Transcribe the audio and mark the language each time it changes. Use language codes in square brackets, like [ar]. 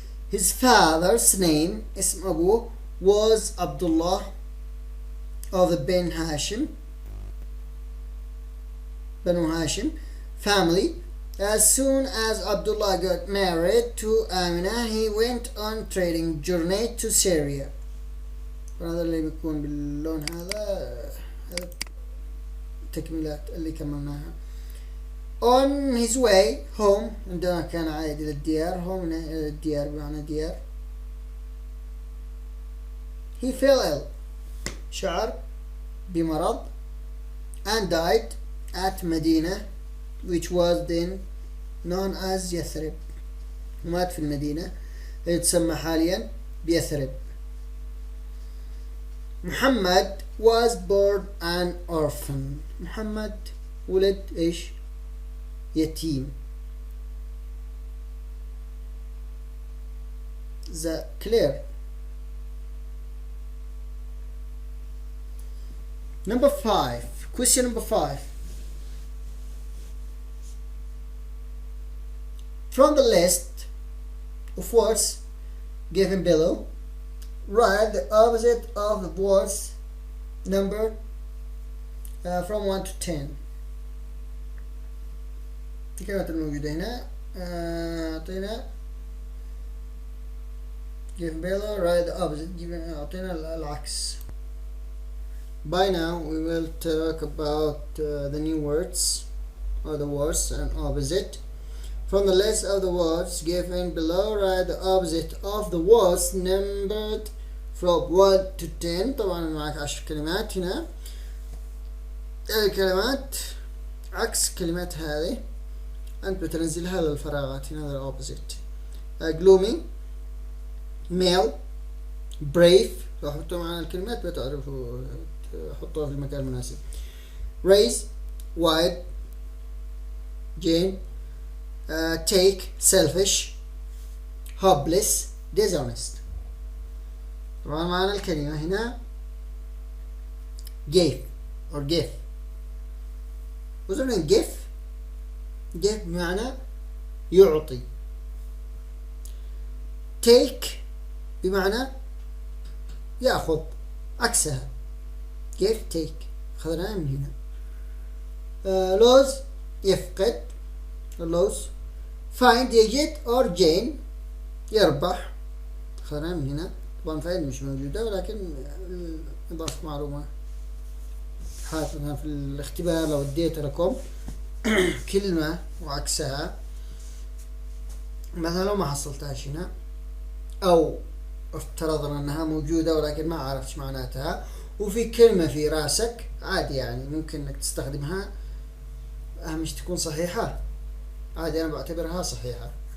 [en] His father's name, [ar] اسم أبوه, [en] was Abdullah of the Ben Hashim, Banu Hashim family. As soon as Abdullah got married to Amina, he went on trading journey to Syria. [ar] هذا اللي بيكون باللون هذا تكملات اللي كملناها. [en] On his way home, [ar] عندما كان عائد إلى الديار, [en] home [ar] الديار بمعنى ديار, [en] he fell ill, [ar] شعر بمرض, [en] and died at Medina, which was then known as يثرب. [ar] ومات في المدينة اللي تسمى حاليا بيثرب. [en] محمد was born an orphan. [ar] محمد ولد ايش؟ يتيم. [en] The clear. Number 5. Question number 5. From the list of words given below, write the opposite of the words numbered from 1 to 10. [ar] الكلمات الموجودة هنا أعطينا [en] given below, write the opposite, [ar] أعطينا العكس. [en] By now we will talk about the new words or the words and opposite. From the list of the words given below, write the opposite of the words numbered from 1 to 10. [ar] طبعا معك 10 كلمات هنا. الكلمات عكس كلمات هذه أنت بتنزلها للفراغات هنا. هذا opposite. [en] gloomy, male, brave. [ar] لو حطوا معنا الكلمات بتعرفوا حطوها في المكان المناسب. [en] raise, wide, Jane, take, selfish, hopeless, dishonest. [ar] طبعا معنا الكلمة هنا [en] gave or give. [ar] وزمن give بمعنى يعطي. take بمعنى يأخذ عكسها. [en] give take [ar] أخذناها من هنا. [en] lose يفقد lose. [ar] find يجد [en] or gain [ar] يربح أخذناها من هنا. طبعا فايد مش موجودة ولكن إضافة معلومة حاطها في الاختبار. لو اديت لكم كلمة وعكسها مثلا ما حصلتهاش هنا أو افترضنا أنها موجودة ولكن ما عرفتش معناتها وفي كلمة في راسك عادي يعني ممكن أنك تستخدمها. أهم شيء تكون صحيحة. عادي أنا بعتبرها صحيحة.